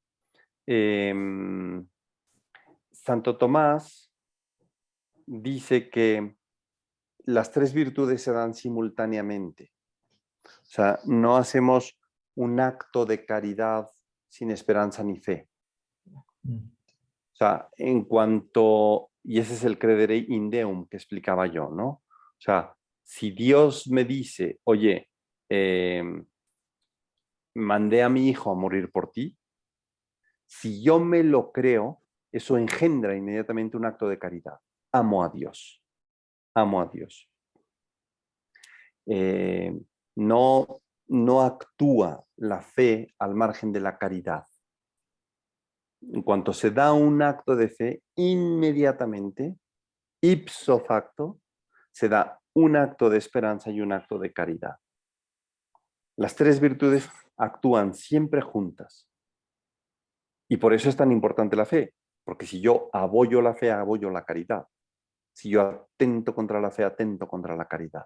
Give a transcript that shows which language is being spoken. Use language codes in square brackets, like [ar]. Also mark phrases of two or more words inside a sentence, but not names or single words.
[es] Santo Tomás dice que las tres virtudes se dan simultáneamente. O sea, no hacemos un acto de caridad sin esperanza ni fe. O sea, en cuanto, y ese es el [la] credere in deum [es] que explicaba yo, ¿no? O sea, si Dios me dice, oye, mandé a mi hijo a morir por ti, si yo me lo creo, eso engendra inmediatamente un acto de caridad. Amo a Dios. Amo a Dios. No actúa la fe al margen de la caridad. En cuanto se da un acto de fe, inmediatamente, [la] ipso facto, [es] se da un acto de esperanza y un acto de caridad. Las tres virtudes actúan siempre juntas. Y por eso es tan importante la fe, porque si yo apoyo la fe, apoyo la caridad. Si yo atento contra la fe, atento contra la caridad.